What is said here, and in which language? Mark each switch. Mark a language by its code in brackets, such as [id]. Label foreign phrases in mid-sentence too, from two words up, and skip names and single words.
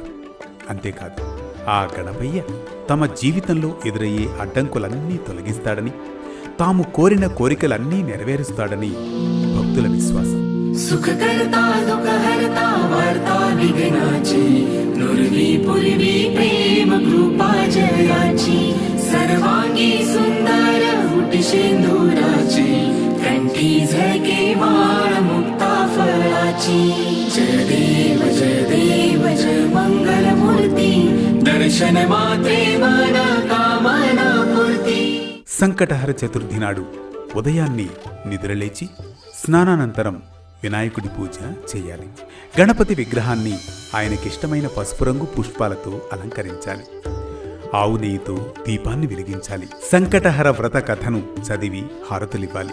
[te] అంతేకాదు, ఆ గణపయ్య తమ జీవితంలో ఎదురయ్యే అడ్డంకులన్నీ తొలగిస్తాడని, తాము కోరిన కోరికలన్నీ నెరవేరుస్తాడని భక్తుల విశ్వాసం. [mr] सुखकर्ता दुःखहर्ता वार्ता विघ्नाची नुरवी पुरवी प्रेम कृपा जयाची सर्वांगी सुंदर उटी सिंधूराची కంఠీ झळके वाण मुक्ता फळाची जय देव जय मंगलमूर्ती दर्शन मात्रे मन कामना पूर्ती. [te] సంకటహర చతుర్థి నాడు ఉదయాన్నే నిద్రలేచి స్నానానంతరం వినాయకుడి పూజ చేయాలి. గణపతి విగ్రహాన్ని ఆయనకిష్టమైన పసుపు రంగు పుష్పాలతో అలంకరించాలి. ఆవు నెయ్యితో దీపాన్ని వెలిగించాలి. సంకటహర వ్రత కథను చదివి హారతులివ్వాలి.